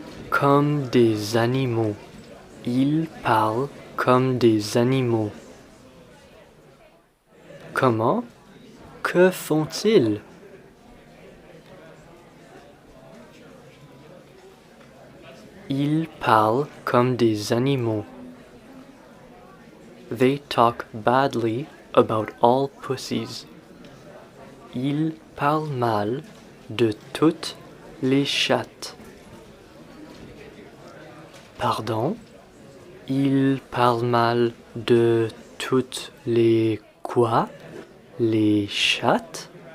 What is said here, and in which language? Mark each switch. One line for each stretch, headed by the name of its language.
French: Comme des animaux. Ils parlent comme des animaux. Comment? Que font-ils? Ils parlent comme des animaux.
English: They talk badly about all pussies.
French: Ils parlent mal de toutes les chattes. Pardon? Ils parlent mal de toutes les quoi? Les chattes?